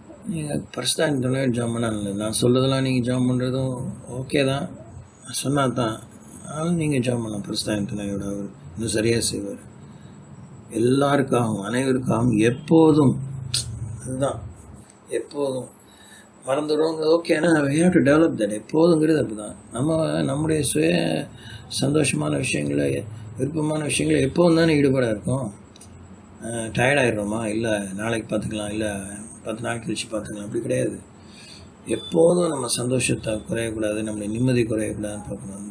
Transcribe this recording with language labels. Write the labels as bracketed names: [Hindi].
[Tamil] நீங்கள் பரிசுத்தம் ஜாம் பண்ணால் இல்லை, நான் சொல்கிறதெல்லாம் நீங்கள் ஜாம் பண்ணுறதும் ஓகே தான், சொன்னால் தான். ஆனாலும் நீங்கள் ஜாம் பண்ணலாம். பரிசுத்தாவியோட அவர் இன்னும் சரியாக செய்வார். எல்லாருக்காகவும், அனைவருக்காகவும், எப்போதும். அதுதான் எப்போதும். மறந்துடுவோங்க ஓகே, ஆனால் [English] we have to develop that. [Tamil] எப்போதுங்கிறது அப்படி தான். நம்முடைய சுய சந்தோஷமான விஷயங்களை, விருப்பமான விஷயங்களை எப்போதும் தானே ஈடுபாடாக இருக்கும். டயர்டாகிடுறோமா, இல்லை நாளைக்கு பார்த்துக்கலாம், இல்லை 10 நாள் கழிச்சு பார்த்துக்கலாம், அப்படி கிடையாது. எப்போதும் நம்ம சந்தோஷத்தை குறையக்கூடாது, நம்மளுடைய நிம்மதி குறையக்கூடாதுன்னு பார்க்கணும்.